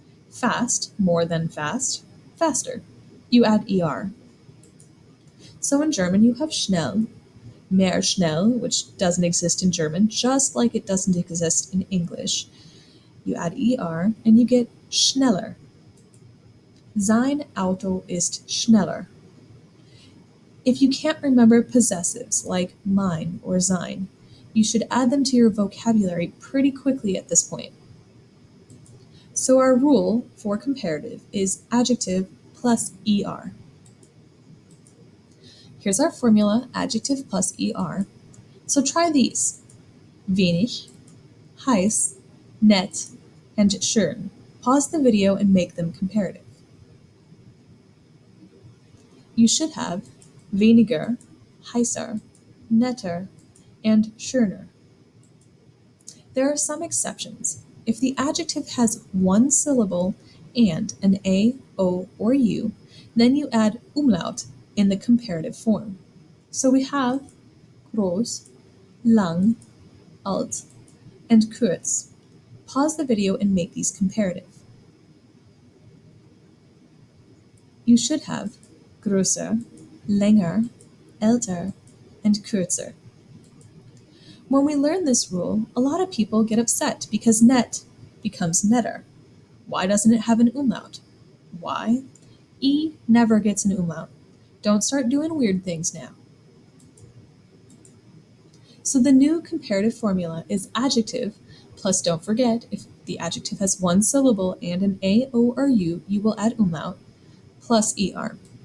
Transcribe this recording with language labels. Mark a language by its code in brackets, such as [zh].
[en] Fast, more than fast, faster. You add er. So in German you have schnell, mehr schnell, which doesn't exist in German, just like it doesn't exist in English. You add er and you get schneller. [de] Sein Auto ist schneller. [en] If you can't remember possessives like mein or sein, you should add them to your vocabulary pretty quickly at this point. So our rule for comparative is adjective plus er. Here's our formula, adjective plus er. So try these. [de] Wenig, heiß, nett, and schön. [en] Pause the video and make them comparative. You should have weniger, heißer, netter, and schöner. There are some exceptions. If the adjective has one syllable and an A, O, or U, then you add umlaut in the comparative form. So we have groß, lang, alt, and kurz. Pause the video and make these comparative. You should have größer, länger, älter, and kürzer. When we learn this rule, a lot of people get upset because net becomes netter. Why doesn't it have an umlaut? Why? E never gets an umlaut. Don't start doing weird things now. So the new comparative formula is adjective, plus don't forget, if the adjective has one syllable and an A, O, or U, you will add umlaut, plus er.